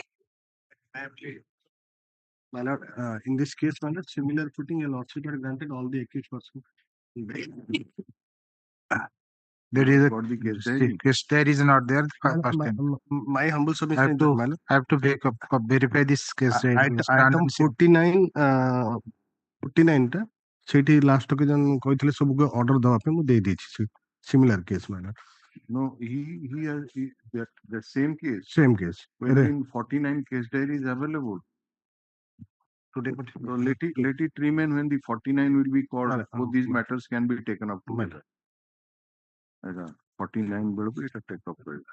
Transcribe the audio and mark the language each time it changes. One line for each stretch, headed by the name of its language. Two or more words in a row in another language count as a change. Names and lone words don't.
English: My lord, in this case, my lord, similar footing, a lordship had granted all the accused persons. There is Got the case a diary? case diary is not there. First thing. My humble submission is that, my lord, I have to verify this case diary.
Odia: Item 49, 49 ଟା ସେଇଠି ଲାଷ୍ଟ କେ ଜନ କହିଥିଲେ ସବୁ ଅର୍ଡର ଦେବା ପାଇଁ ମୁଁ ଦେଇ ଦେଇଛି
English: similar case
Odia: ମାନେ
English: No, he has the same case. Same case. When in 49 case diary is available. Today, So let it remain when the 49 will be called. Both these matters can be taken up together. 49 will be take up.